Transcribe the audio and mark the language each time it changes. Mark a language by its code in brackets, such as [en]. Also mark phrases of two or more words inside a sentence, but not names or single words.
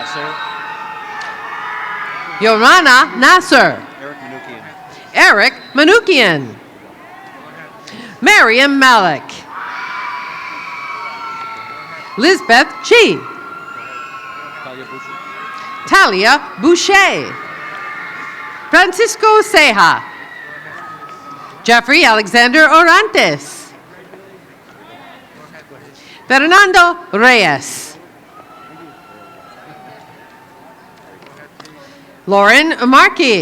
[en] Yorana Nasser. Eric Manukian. Mariam Malik. Lisbeth Chi. Talia Boucher. Francisco Ceja. Jeffrey Alexander Orantes. Fernando Reyes. Lauren Markey.